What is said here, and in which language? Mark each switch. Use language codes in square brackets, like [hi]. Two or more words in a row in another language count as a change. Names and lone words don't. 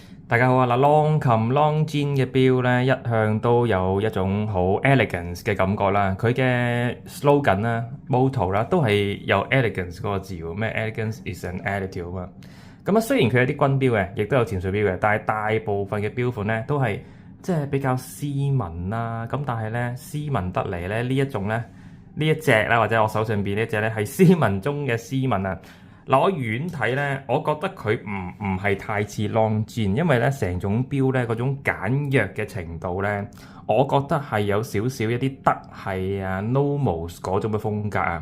[yue] 大家好啊！嗱，Longcom Longines 嘅錶咧，一向都有一種好 elegance 嘅感覺啦。佢嘅 slogan 啦、motto 啦，都係有 elegance 嗰個字喎。 [en] 咩 elegance is an attitude 啊嘛。 [yue] 咁啊，雖然佢有啲軍錶嘅，亦都有潛水錶嘅，但係大部分嘅錶款咧都係即係比較斯文啦。咁但係咧，斯文得嚟咧，呢一種咧，呢一隻啦，或者我手上邊呢一隻咧，係斯文中嘅斯文啊！嗱，我遠睇咧，我覺得佢唔係太似 Longines，因為咧成種錶咧嗰種簡約嘅程度咧，我覺得係有少少一啲德系啊 Nomos 嗰種嘅風格啊。